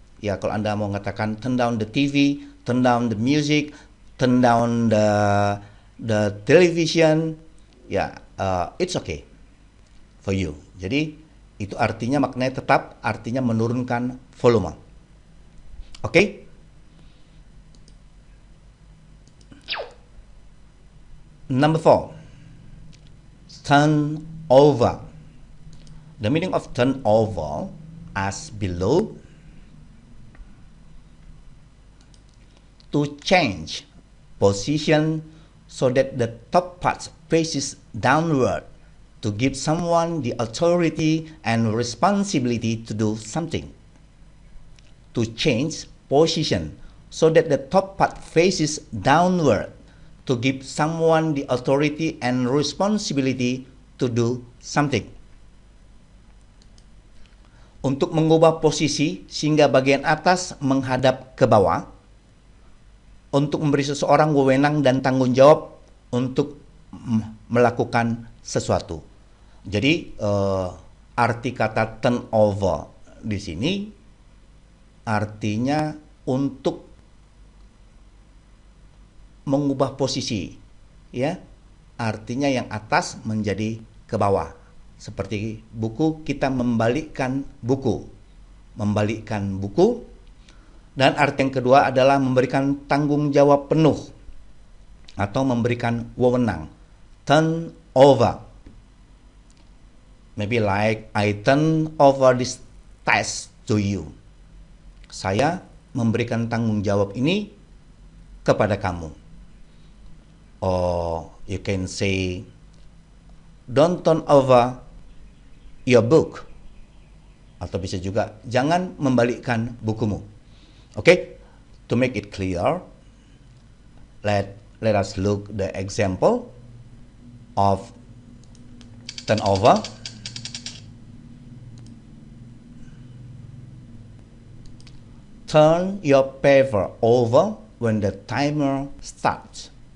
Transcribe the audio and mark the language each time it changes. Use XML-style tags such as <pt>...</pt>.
<id>Ya, kalau Anda mau mengatakan</id> <en>turn down the TV, turn down the music, turn down the television,</en> <id>ya,</id> <en>it's okay for you.</en> <id>Jadi itu artinya, maknanya tetap artinya menurunkan volume.</id> <en>Okay? Number 4, turn over. The meaning of turn over as below: to change position so that the top part faces downward, to give someone the authority and responsibility to do something. To change position so that the top part faces downward, to give someone the authority and responsibility to do something.</en> <id>untuk mengubah posisi sehingga bagian atas menghadap ke bawah, untuk memberi seseorang wewenang dan tanggung jawab untuk melakukan sesuatu. Jadi arti kata turnover di sini artinya untuk mengubah posisi, ya. Artinya yang atas menjadi ke bawah. Seperti buku, kita membalikkan buku. Membalikkan buku. Dan arti yang kedua adalah memberikan tanggung jawab penuh atau memberikan wewenang.</id> <en>Turn over. Maybe like I turn over this task to you.</en> <id>Saya memberikan tanggung jawab ini kepada kamu.</id> <en>Or you can say, don't turn over your book.</en> <id>Atau bisa juga, jangan membalikkan bukumu.</id> <en>Okay, to make it clear, let us look the example of turnover. Turn your paper over when the timer starts.</en>